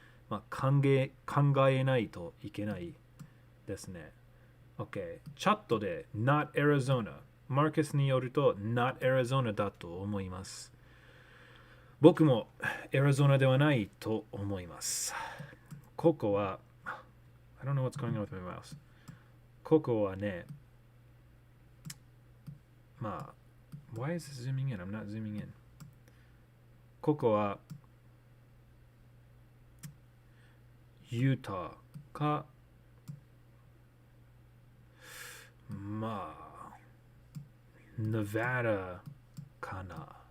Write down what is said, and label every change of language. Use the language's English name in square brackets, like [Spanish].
[Japanese] まあ、考えないといけないですね。OK。チャットで [English] Not Arizona。 [Japanese] マーケスによると Not Arizona だと思います。僕もアリゾナではないと思います。ここは [English] I don't know what's going on with my mouse. [Japanese] ここはねまあ [English] Why is this zooming in? I'm not zooming in. [Japanese] ここはユタかまあネバダかな。